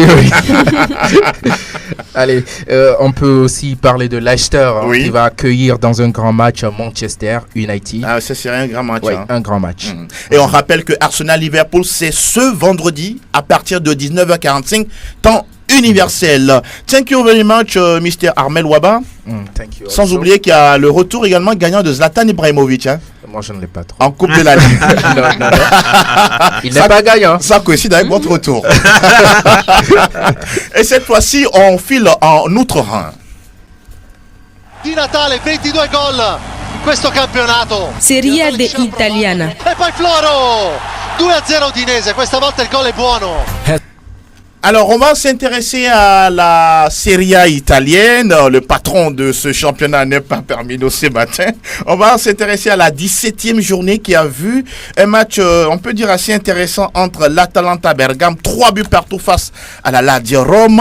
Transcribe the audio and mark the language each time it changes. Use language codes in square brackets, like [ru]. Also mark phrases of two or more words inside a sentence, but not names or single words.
[fr] Allez, on peut aussi parler de Leicester qui va accueillir dans un grand match Manchester United. Ah, ça serait un grand match. Un grand match. Et on rappelle que Arsenal-Liverpool, c'est ce vendredi à partir de 19h45, temps universel. [en] Thank you very much, Mr. Armel Waba. Thank you. [fr] Sans oublier qu'il y a le retour également gagnant de Zlatan Ibrahimovic. Moi, je ne l'ai pas trop. En Coupe de la Ligue. non. Il n'est pas gagnant. Ça coïncide avec votre retour. Et cette fois-ci, on file en Outre-Rhin. [it] Di Natale, 22 gol in questo campionato. Serie D italiana. E poi Floro, 2-0 Udinese, questa volta il gol è buono. [fr] Alors, on va s'intéresser à la Serie A italienne. Le patron de ce championnat n'est pas parmi nous ce matin. On va s'intéresser à la 17e journée qui a vu un match, on peut dire, assez intéressant entre l'Atalanta Bergame, 3 buts partout face à la Lazio Rome.